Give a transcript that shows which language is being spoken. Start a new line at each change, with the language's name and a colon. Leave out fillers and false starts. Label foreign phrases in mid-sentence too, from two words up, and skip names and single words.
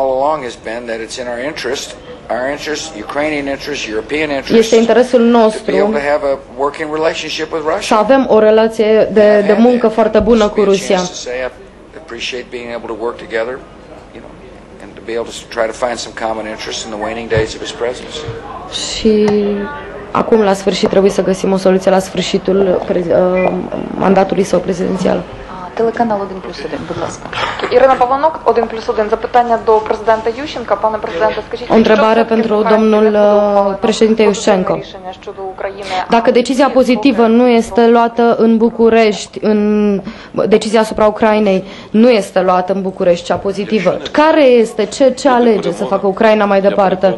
Romanian: Este interesul nostru să avem o relație de muncă foarte bună cu Rusia. Și acum, la sfârșit, trebuie să găsim o soluție la sfârșitul mandatului său prezidențial.
Ukrainian: Телеканал 1+1, будь ласка. Ірина Павлонок, 1+1. Запитання до президента Ющенка. Пане президенте, скажіть,
Romanian: o întrebare pentru domnul președinte Iușenko. Dacă decizia pozitivă nu este luată în București, decizia asupra Ucrainei nu este luată în București, cea pozitivă, care este, ce alege să facă Ucraina mai departe?